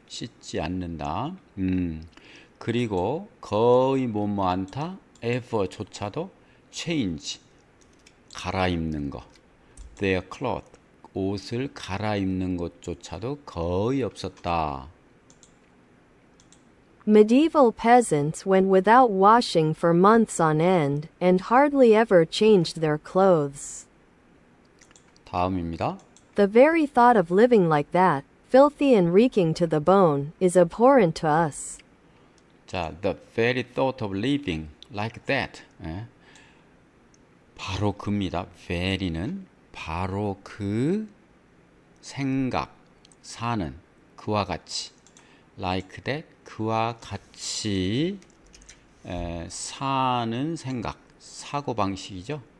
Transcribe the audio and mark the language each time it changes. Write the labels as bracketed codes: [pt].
[ko] 씻지 않는다. 그리고 거의 뭐뭐 않다 ever조차도 change 갈아입는 거 [en] their cloth [ko] 옷을 갈아입는 것조차도 거의 없었다. [en] Medieval peasants went without washing for months on end and hardly ever changed their clothes. [ko] 다음입니다. [en] The very thought of living like that, filthy and reeking to the bone, is abhorrent to us. 자, the very thought of living like that. [ko] 바로 그입니다. very는 바로 그 생각, 사는 그와 같이 [en] like that [ko] 그와 같이 사는 생각, 사고 방식이죠.